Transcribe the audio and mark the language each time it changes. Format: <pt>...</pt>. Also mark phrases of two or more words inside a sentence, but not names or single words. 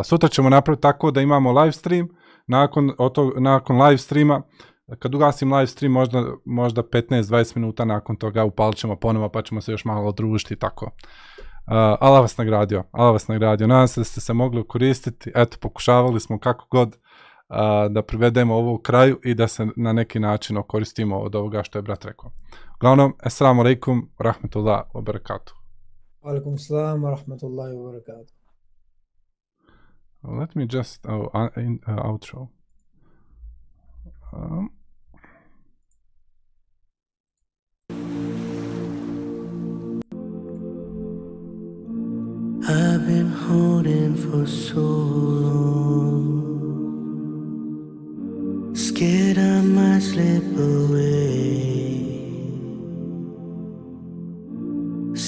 <bs>Sutra ćemo napraviti tako da imamo</bs> <en>live stream,</en> <bs>nakon</bs> <en>live streama,</en> <bs>kad ugasim</bs> <en>live stream,</en> <bs>možda 15-20 minuta nakon toga upalit ćemo ponovo, pa ćemo se još malo družiti i tako. Allah vas nagradio. Nadam se da ste se mogli koristiti. Eto, pokušavali smo kako god da privedemo ovo u kraju i da se na neki način okoristimo od ovoga što je brat rekao. Uglavnom,</bs> <ar>السلام عليكم ورحمة الله وبركاته. عليكم السلام ورحمة الله وبركاته.</ar> <en>Let me just outro. I've been holding for so long, scared I might slip away.</en>